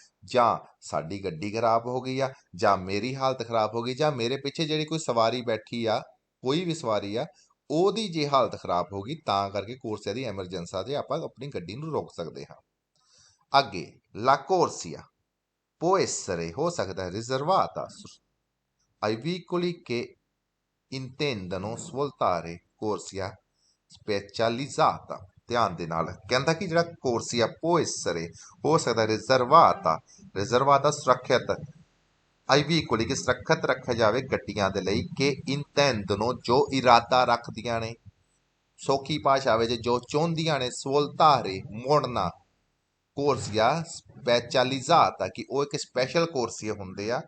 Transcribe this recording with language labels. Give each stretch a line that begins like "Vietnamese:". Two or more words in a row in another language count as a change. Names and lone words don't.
Punjabi: ਜਾਂ ਸਾਡੀ ਗੱਡੀ ਖਰਾਬ ਹੋ ਗਈ ਆ, ਜਾਂ ਮੇਰੀ ਹਾਲਤ ਖਰਾਬ ਹੋ ਗਈ, ਜਾਂ ਮੇਰੇ ਪਿੱਛੇ ਜਿਹੜੀ ਕੋਈ ਸਵਾਰੀ ਬੈਠੀ ਆ, ਕੋਈ ਵੀ ਸਵਾਰੀ ਆ, ਉਹਦੀ ਜੇ ਹਾਲਤ ਖਰਾਬ ਹੋ ਗਈ, ਤਾਂ ਕਰਕੇ
Italian: corsia di emergenza
Punjabi: 'ਤੇ ਆਪਾਂ ਆਪਣੀ ਗੱਡੀ ਨੂੰ ਰੋਕ ਸਕਦੇ ਹਾਂ।
Italian: ਅੱਗੇ la corsia può essere
Punjabi: ਹੋ ਸਕਦਾ ਹੈ
Italian: riservata ai veicoli che intendano svoltare corsia specializzata।
Punjabi: ਧਿਆਨ ਦੇ ਨਾਲ ਕਹਿੰਦਾ ਕਿ ਜਿਹੜਾ ਕੋਰਸੀਆ
Italian: può essere
Punjabi: ਹੋ ਸਕਦਾ ਰਿਜ਼ਰਵਾਤਾ ਸੁਰੱਖਿਅਤ
Italian: ai veicoli
Punjabi: ਕਿ ਸੁਰੱਖਿਅਤ ਰੱਖਿਆ ਜਾਵੇ ਗੱਡੀਆਂ ਦੇ ਲਈ ਕਿ ਇੰਟੈਂਦਨੋ ਜੋ ਇਰਾਦਾ ਰੱਖਦੀਆਂ ਨੇ, ਸੌਖੀ ਭਾਸ਼ਾ ਵਿੱਚ ਜੋ ਚਾਹੁੰਦੀਆਂ ਨੇ, ਸਵੋਲਤਾਰੇ ਮੋੜਨਾ,
Italian: corsia specializzata
Punjabi: ਕਿ ਉਹ ਇੱਕ ਸਪੈਸ਼ਲ ਕੋਰਸੀਏ ਹੁੰਦੇ ਆ।